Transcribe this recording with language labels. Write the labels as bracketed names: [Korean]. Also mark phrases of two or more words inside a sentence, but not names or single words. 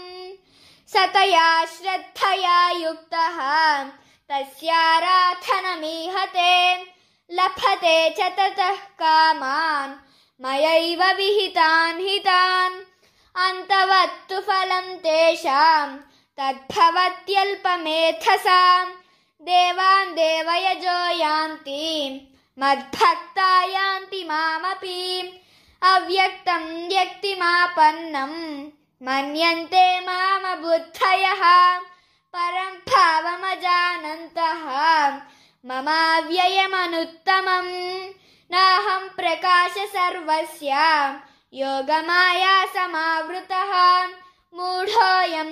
[Sanskrit] सतया श्रद्धया युक्तः तस्याराधनमीहते लभते च ततः कामान् मयैव विहितान् हितान्। అంతవత్తు ఫలం తేషాం తద్భవత్యల్పమేధసాం దేవాన్ దేవయజో యాంతి మద్భక్తా యాంతి మామపి అవ్యక్తం వ్యక్తిమాపన్నం మన్యంతే మామ బుద్ధయః పరం భావమజానంతః మమావ్యయమనుత్తమం నాహం ప్రకాశ సర్వస్య యోగమాయా సమావృతః మూఢోయం